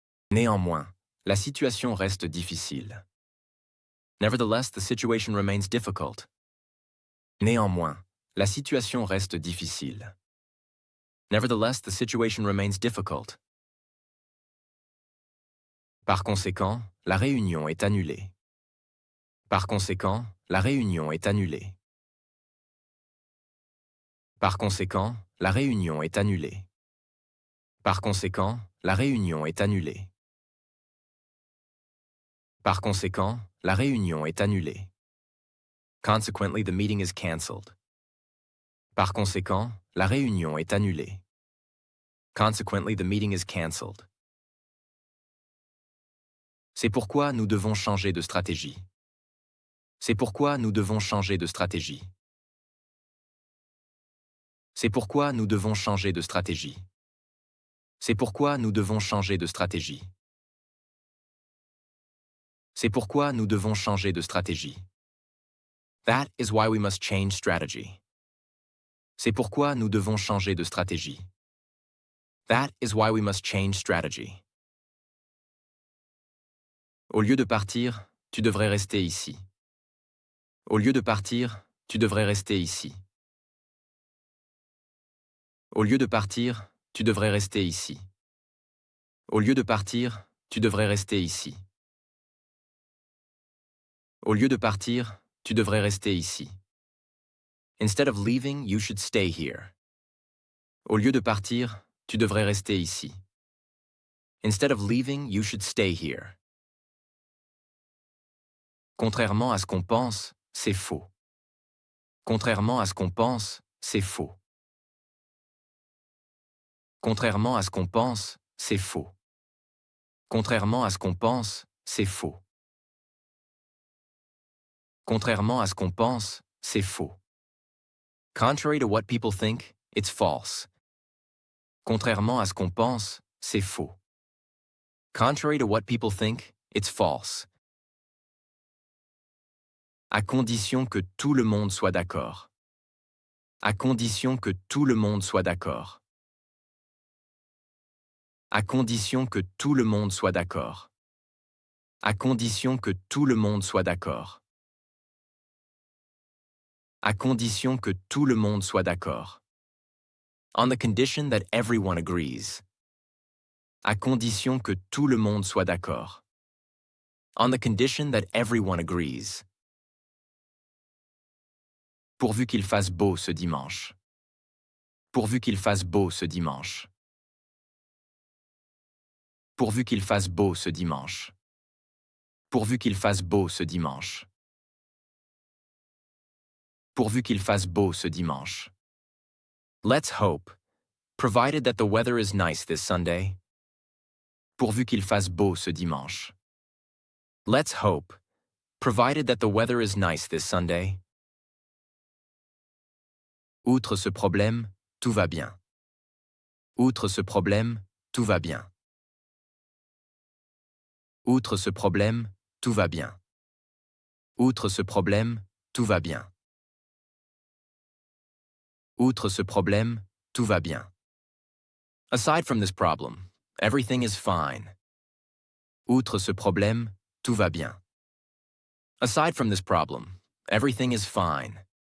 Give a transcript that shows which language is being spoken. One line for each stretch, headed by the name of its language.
French: Néanmoins, la situation reste difficile.
English: Nevertheless, the situation remains difficult.
French: Néanmoins, la situation reste difficile.
English: Nevertheless, the situation remains difficult.
French: Par conséquent, la réunion est annulée. Par conséquent, la réunion est annulée. Par conséquent, la réunion est annulée. Par conséquent, la réunion est annulée. Par conséquent, la réunion est annulée.
English: Consequently, the meeting is cancelled.
French: Par conséquent, la réunion est annulée.
English: Consequently, the meeting is cancelled.
French: C'est pourquoi nous devons changer de stratégie. C'est pourquoi nous devons changer de stratégie. C'est pourquoi nous devons changer de stratégie. C'est pourquoi nous devons changer de stratégie. C'est pourquoi nous devons changer de stratégie.
English: That is why we must change strategy.
French: C'est pourquoi nous devons changer de stratégie.
English: That is why we must change strategy.
French: Au lieu de partir, tu devrais rester ici. Au lieu de partir, tu devrais rester ici. Au lieu de partir, tu devrais rester ici. Au lieu de partir, tu devrais rester ici. Au lieu de partir, tu devrais rester ici.
English: Instead of leaving, you should stay here.
French: Au lieu de partir, tu devrais rester ici.
English: Instead of leaving, you should stay here.
French: Contrairement à ce qu'on pense, c'est faux. Contrairement à ce qu'on pense, c'est faux. Contrairement à ce qu'on pense, c'est faux. Contrairement à ce qu'on pense, c'est faux. Contrairement à ce qu'on pense, c'est faux.
English: Contrary to what people think, it's false.
French: Contrairement à ce qu'on pense, c'est faux.
English: Contrary to what people think, it's false.
French: À condition que tout le monde soit d'accord. À condition que tout le monde soit d'accord. À condition que tout le monde soit d'accord. À condition que tout le monde soit d'accord. À condition que tout le monde soit d'accord.
English: On the condition that everyone agrees.
French: À condition que tout le monde soit d'accord.
English: On the condition that everyone agrees.
French: Pourvu qu'il fasse beau ce dimanche. Pourvu qu'il fasse beau ce dimanche. Pourvu qu'il fasse beau ce dimanche. Pourvu qu'il fasse beau ce dimanche. Pourvu qu'il fasse beau ce dimanche.
English: Let's hope, provided that the weather is nice this Sunday.
French: Pourvu qu'il fasse beau ce dimanche.
English: Let's hope, provided that the weather is nice this Sunday.
French: Outre ce problème, tout va bien. Outre ce problème, tout va bien. Outre ce problème, tout va bien. Outre ce problème, tout va bien. Outre ce problème, tout va bien.
English: Aside from this problem, everything is fine.
French: Outre ce problème, tout va bien.
English: Aside from this problem, everything is fine.